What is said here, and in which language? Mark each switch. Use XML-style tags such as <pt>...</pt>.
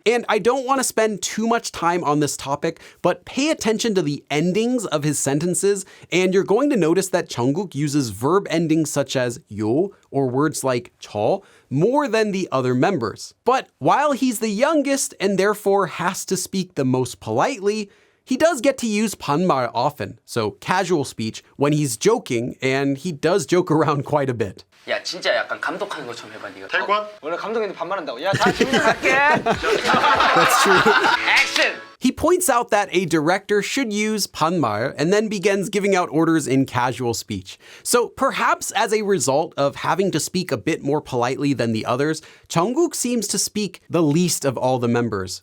<en>And I don't want to spend too much time on this topic, but pay attention to the endings of his sentences, and you're going to notice that Jungkook uses verb endings such as 요 or words like 저 more than the other members. But while he's the youngest and therefore has to speak the most politely, he does get to use 반말 often, so casual speech, when he's joking, and he does joke around quite a bit.</en> <ko>야, 진짜 약간 감독하는 것처럼 해봐 네가. 탈관? 원래 감독님도 반말한다고. 야, 다 지금 갈게.</ko> <en>That's true.</en> <ko>액션.</ko> <en>He points out that a director should use 반말 and then begins giving out orders in casual speech. So perhaps as a result of having to speak a bit more politely than the others, Jungkook seems to speak the least of all the members.</en>